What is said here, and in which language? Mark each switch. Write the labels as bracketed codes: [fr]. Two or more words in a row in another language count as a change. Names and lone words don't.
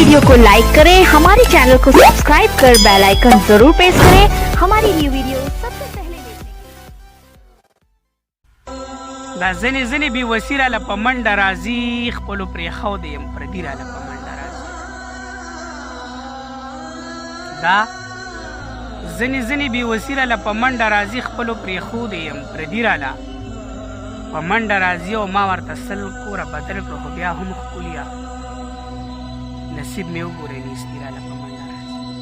[hi] को लाइक करें, हमारे चैनल को सब्सक्राइब कर [en] bell icon [hi] जरूर प्रेस करें हमारी [en] new video [hi] सबसे पहले देखने [ps] دا ځنې بې وسیره له په منډه راځي خپلو پرېښودې یم پردي راله په منډه راځي دا ځنې بې وسیره له په منډه راځي خپلو پرېښودې یم پردي راله په منډه راځي او ما ورته سل کوره بدل کړو خو بیا هم ښکليه نصیب مې وګورئ نیستي راله په منډه راځي